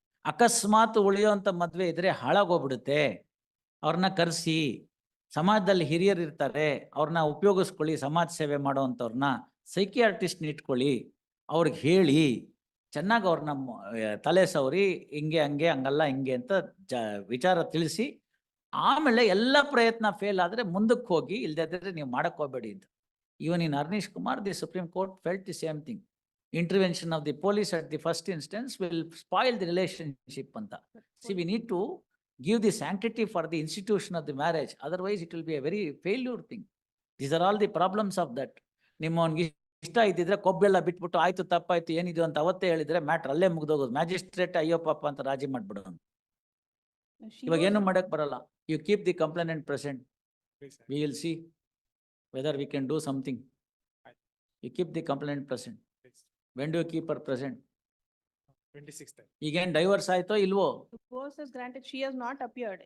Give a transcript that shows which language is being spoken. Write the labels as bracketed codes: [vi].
[kn] ಅಕಸ್ಮಾತ್ ಉಳಿಯುವಂತ ಮದ್ವೆ ಇದ್ರೆ ಹಾಳಾಗೋಗ್ಬಿಡುತ್ತೆ. ಅವ್ರನ್ನ ಕರೆಸಿ, ಸಮಾಜದಲ್ಲಿ ಹಿರಿಯರು ಇರ್ತಾರೆ, ಅವ್ರನ್ನ ಉಪಯೋಗಿಸ್ಕೊಳ್ಳಿ, ಸಮಾಜ ಸೇವೆ ಮಾಡೋವಂಥವ್ರನ್ನ, ಸೈಕಿಯಾಟ್ರಿಸ್ಟ್ನ ಇಟ್ಕೊಳ್ಳಿ, ಅವ್ರಿಗೆ ಹೇಳಿ ಚೆನ್ನಾಗಿ ಅವ್ರನ್ನ ತಲೆ ಸವರಿ ಹಿಂಗೆ ಹಂಗೆ ಹಂಗಲ್ಲ ಹಿಂಗೆ ಅಂತ ವಿಚಾರ ತಿಳಿಸಿ, ಆಮೇಲೆ ಎಲ್ಲ ಪ್ರಯತ್ನ ಫೇಲ್ ಆದ್ರೆ ಮುಂದಕ್ಕೆ ಹೋಗಿ, ಇಲ್ದಿದ್ರೆ ನೀವು ಮಾಡಕ್ ಹೋಗ್ಬೇಡಿ ಅಂತ. [en] Even in Arnish Kumar, the Supreme Court felt the same thing. Intervention of the police at the first instance will spoil the relationship [kn] anta. [en] See, we need to give the sanctity for the institution of the marriage. Otherwise, it will be a very failure thing. These are all the problems of that. [kn] ನಿಮ್ಮವನ್ಗೆ ಇಷ್ಟ ಇದ್ದಿದ್ರೆ ಕೊಬ್ಬೆಲ್ಲ ಬಿಟ್ಬಿಟ್ಟು ಆಯ್ತು ತಪ್ಪಾಯ್ತು ಏನಿದು ಅಂತ ಅವತ್ತೇ ಹೇಳಿದ್ರೆ matter ಅಲ್ಲೇ ಮುಗ್ದೋಗೋದು. ಮ್ಯಾಜಿಸ್ಟ್ರೇಟ್ ಅಯ್ಯೋ ಪಾಪ ಅಂತ ರಾಜಿ ಮಾಡ್ಬಿಡೋನು. [en] She [kn] ಇವಾಗ [en] was- [kn] ಏನು ಮಾಡಕ್ ಬರಲ್ಲ. [en] You keep the complainant present. Please, sir. We will see whether we can do something. You keep the complainant present. Please. When do you keep her present? 26th. [kn] ಈಗೇನ್ divorce ಆಯ್ತೋ ಇಲ್ವೋ? [en] Divorce is granted, she has not appeared.